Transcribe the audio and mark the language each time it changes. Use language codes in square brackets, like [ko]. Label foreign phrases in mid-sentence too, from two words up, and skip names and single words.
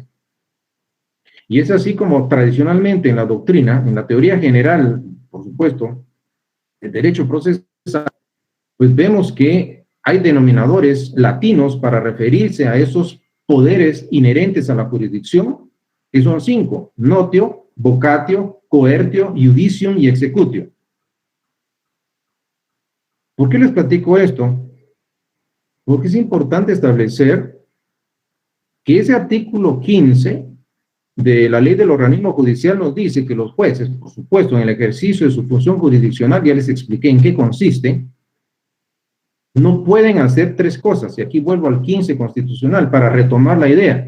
[es] Y es así como tradicionalmente en la doctrina, en la teoría general, por supuesto, el derecho procesal, pues vemos que hay denominadores latinos para referirse a esos poderes inherentes a la jurisdicción, que son 5: [la] notio, vocatio, coertio, iudicium y executio. [es] ¿Por qué les platico esto? Porque es importante establecer que ese artículo 15 de la ley del organismo judicial nos dice que los jueces, por supuesto, en el ejercicio de su función jurisdiccional, ya les expliqué en qué consiste, no pueden hacer 3 cosas, y aquí vuelvo al 15 constitucional para retomar la idea.